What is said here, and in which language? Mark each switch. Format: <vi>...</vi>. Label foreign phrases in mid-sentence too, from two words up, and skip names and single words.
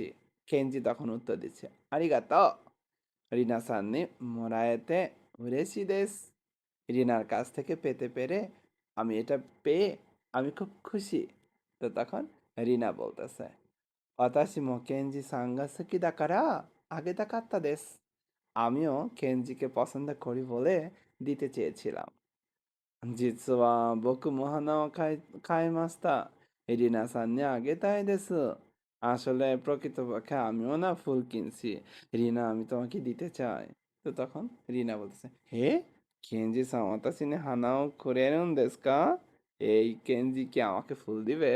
<bn>কেনজি তখন উত্তর দিচ্ছে</bn> <ja>ありがとう、リナさんにもらえて嬉しいです</ja> <bn>রিনার কাছ থেকে পেতে পেরে আমি এটা পেয়ে আমি খুব খুশি। তো তখন রিনা বলতেছে</bn> <ja>私もケンジさんが好きだからあげたかったです</ja> <bn>আমিও কেনজিকে পছন্দ করি বলে দিতে চেয়েছিলাম।</bn> <ja>実は僕も花を買いました。リナさんにあげたいです</ja> <bn>আসলে প্রকৃতপক্ষে আমিও না ফুল কিনছি। রিনা আমি তোমাকে দিতে চাই। তো তখন রিনা বলতেছে</bn> <ja>へえ、ケンジさん私に花をくれるんですか</ja> <bn>এই কেনজি কি আমাকে ফুল দিবে?</bn>